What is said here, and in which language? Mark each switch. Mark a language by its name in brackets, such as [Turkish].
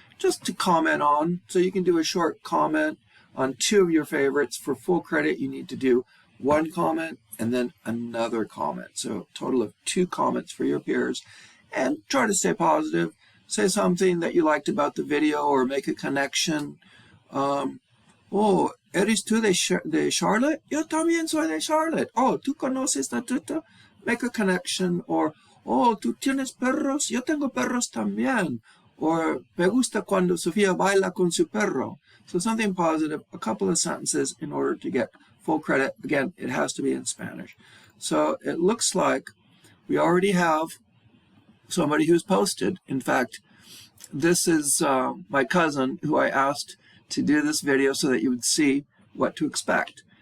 [English] just to comment on. So you can do a short comment on 2 of your favorites. For full credit, you need to do 1 comment and then another comment. So a total of 2 comments for your peers. And try to stay positive. Say something that you liked about the video or make a connection. [Spanish] Oh, ¿eres tú de Charlotte? Yo también soy de Charlotte. Oh, ¿tú conoces a Tuta? [English] Make a connection. [Spanish] Or, oh, ¿tú tienes perros? Yo tengo perros también. Or, me gusta cuando Sofía baila con su perro. [English] So something positive, a couple of sentences in order to get full credit. Again, it has to be in Spanish. So it looks like we already have somebody who's posted. In fact, this is my cousin who I asked to do this video so that you would see what to expect.